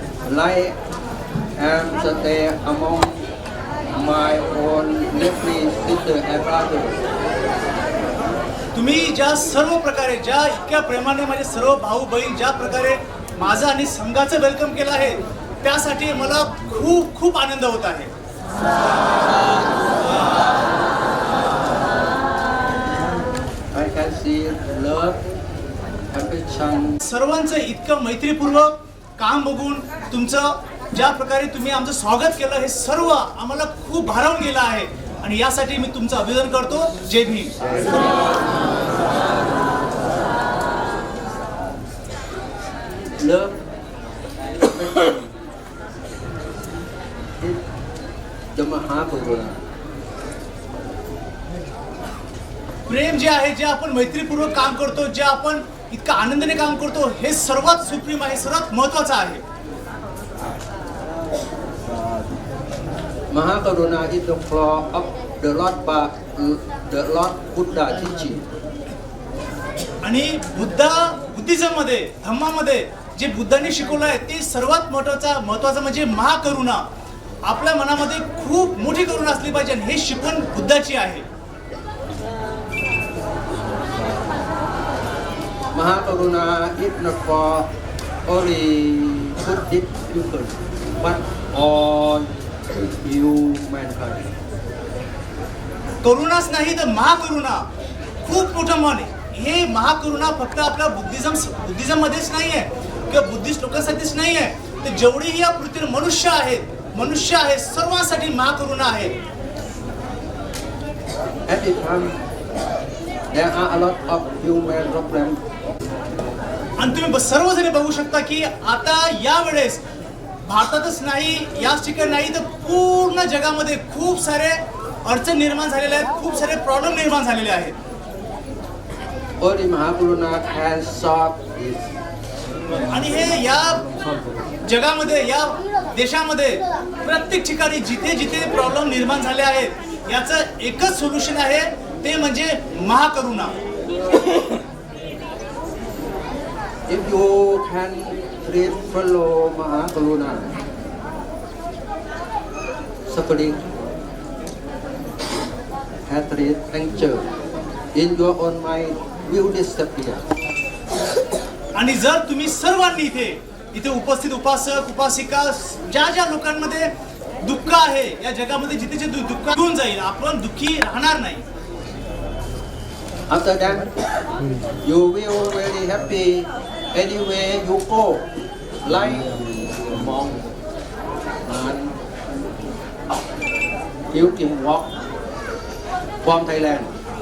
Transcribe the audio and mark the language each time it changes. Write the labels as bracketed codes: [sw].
[en] Like am stay among my own nephew, sister and brother. [mr] तुम्ही ज्या सर्व प्रकारे ज्या इतक्या प्रेमाने माझे सर्व भाऊ बहीण ज्या प्रकारे माझं आणि संघाचं वेलकम केलं आहे त्यासाठी मला खूप खूप आनंद होत आहे. [en] I can see love, affection. [mr] सर्वांचं इतकं मैत्रीपूर्वक काम बघून तुमचं ज्या प्रकारे तुम्ही आमचं स्वागत केलं हे सर्व आम्हाला खूप भारावून गेलं आहे आणि यासाठी मी तुमचं अभिनंदन करतो. जय Bhim. [en] Love, affection. The Mahaprabhu. [mr] प्रेम जे आहे जे आपण मैत्रीपूर्वक काम करतो जे आपण इतका आनंदाने काम करतो हे सर्वात सुप्रीम आहे सर्वात महत्वाचं आहे. [en] Mahakaruna is the floor of the Lord Buddha teaching. [mr] आणि बुद्धिझम मध्ये धम्मामध्ये जे बुद्धांनी शिकवलं आहे ते सर्वात महत्वाचं म्हणजे महाकरुणा. आपल्या मनामध्ये खूप मोठी करुणा असली पाहिजे आणि हे शिकवण बुद्धाची आहे. [en] Mahakaruna is not for only Buddhist people, but all humankind. [mr] करुणाच नाही तर महाकरुणा खूप मोठं मन आहे. हे महाकरुणा फक्त आपल्या बुद्धिझम मध्येच नाही आहे किंवा बुद्धिस्ट लोकांसाठीच नाही आहे तर जेवढेही या पृथ्वीवर मनुष्य आहेत सर्वांसाठी महाकरुणा आहे. [en] At the time, there are a lot of human problems. [mr] आणि तुम्ही सर्वजण बघू शकता की आता या वेळेस भारतातच नाही याच ठिकाणी नाही तर पूर्ण जगामध्ये खूप सारे अडचण निर्माण झालेले आहेत खूप सारे प्रॉब्लेम निर्माण झालेले आहेत. [en] Only Mahakaruna can solve this. [mr] आणि हे या जगामध्ये या देशामध्ये प्रत्येक ठिकाणी जिथे जिथे प्रॉब्लेम निर्माण झाले आहेत याचं एकच सोल्युशन आहे ते म्हणजे महाकरुणा. [en] If you can treat follow Mahakaruna, suffering, hatred, anger in your own mind will disappear. [mr] आणि जर तुम्ही सर्वांनी इथे उपस्थित उपासक उपासिका ज्या ज्या लोकांमध्ये दुःख आहे या जगामध्ये जिथे जे दुःख घेऊन जाईल आपण दुःखी राहणार नाही. [en] After that, you will very happy anywhere you go, like monk and you can walk from Thailand.